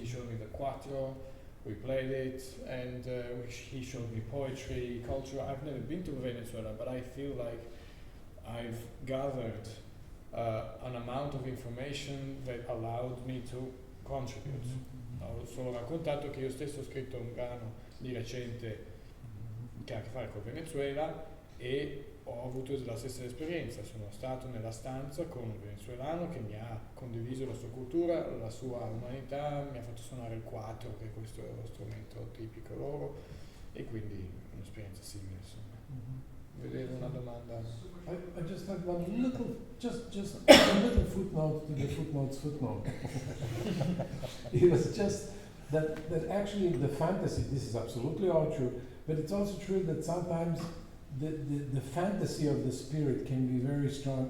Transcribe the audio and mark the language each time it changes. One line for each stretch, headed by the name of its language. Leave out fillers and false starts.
English: He showed me the quattro, we played it, and he showed me poetry, culture. I've never been to Venezuela, but I feel like I've gathered an amount of information that allowed me to contribute.
Italian: Ho solo raccontato che io stesso ho scritto un brano di recente che ha a che fare col Venezuela e ho avuto la stessa esperienza. Sono stato nella stanza con un venezuelano che mi ha condiviso la sua cultura, la sua umanità, mi ha fatto suonare il quattro, che è questo strumento tipico loro, e quindi un'esperienza simile, insomma. Vedevo una domanda.
English: I just have one little, just a little footnote to the footnote's footnote. It was just that actually the fantasy, this is absolutely all true, but it's also true that sometimes the fantasy of the spirit can be very strong.